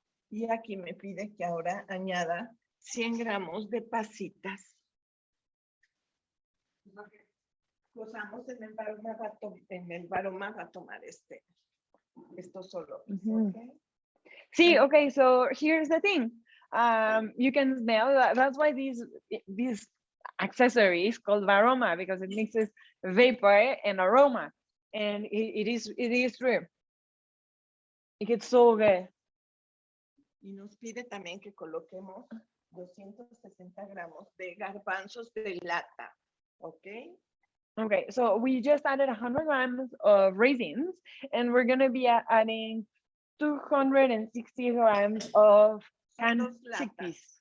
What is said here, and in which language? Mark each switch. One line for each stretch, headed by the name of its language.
Spanish: Y aquí me pide que ahora añada 100 gramos de pasitas. Lo que cosamos en el varoma va a tomar esto solo.
English: Okay. See, okay, so here's the thing. You can smell that. That's why these accessories called varoma, because it mixes vapor and aroma, and it is true. It gets so good.
Spanish: Y nos pide también que coloquemos 260 gramos de garbanzos de lata, ¿ok?
English: Okay, so we just added 100 grams of raisins, and we're gonna be adding 260 grams of canned chickpeas.